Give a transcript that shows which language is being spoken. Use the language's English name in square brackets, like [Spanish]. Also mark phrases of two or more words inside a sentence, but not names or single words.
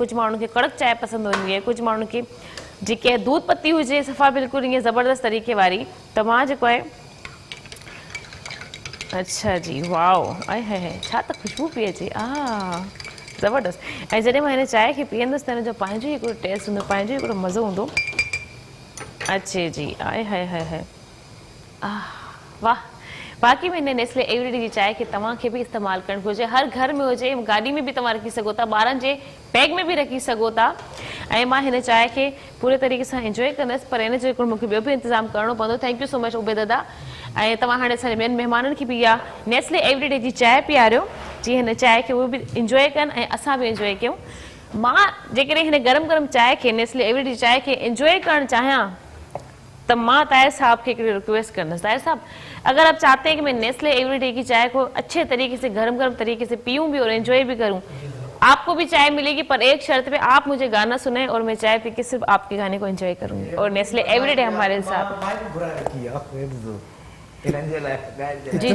[Sindhi] कुझु माण्हुनि खे कड़क चांहि पसंदि हूंदी आहे, कुझु माण्हुनि खे जेके दूध पती हुजे सफ़ा बिल्कुलु ईअं ज़बरदस्त तरीक़े वारी, त मां जेको आहे, [Hindi] अच्छा जी, [Sindhi] वाओ, आहे है छा त ख़ुशबू पई अचे, ज़बरदस्त। ऐं जॾहिं मां हिन चांहि खे पीअंदसि त हिन जो पंहिंजो हिकिड़ो टेस्ट हूंदो, पंहिंजो हिकिड़ो मज़ो हूंदो। [Hindi] अच्छे जी, [Sindhi] आए हाय हाय हाय, वाह। बाक़ी में नेस्ले एवरीडे जी चांहि खे तव्हांखे बि इस्तेमालु करणु घुरिजे, हर घर में हुजे, गाॾी में बि तव्हां रखी सघो था, ॿारनि जे बैग में बि रखी सघो था। ऐं मां हिन चांहि खे पूरे तरीक़े सां एंजॉय कंदसि, पर हिन जो हिकिड़ो मूंखे ॿियो बि इंतज़ाम करणो पवंदो। [English] thank you so much उबैद दादा। [Sindhi] ऐं तव्हां हाणे असांजे ॿियनि महिमाननि खे बि इहा नेस्ले एवरीडे जी चांहि पीआरियो, जीअं हिन चांहि खे उहे बि इंजॉय कनि ऐं असां बि इंजॉय कयूं। मां जेकॾहिं हिन गरम गरम चांहि खे, नेस्ले एवरीडे जी चांहि खे इंजॉय करणु चाहियां तो [Hindi] मां ताहिर साहब के रिक्वेस्ट करना, ताहिर साहब अगर आप चाहते हैं कि मैं नेस्ले एवरीडे की चाय को अच्छे तरीके से गरम गरम तरीके से पीऊं भी और एंजॉय भी करूं, आपको भी चाय मिलेगी, पर एक शर्त पे आप मुझे गाना सुने और मैं चाय पी के सिर्फ आपके गाने को एंजॉय करूंगी। और नेस्ले एवरीडे हमारे साथ जी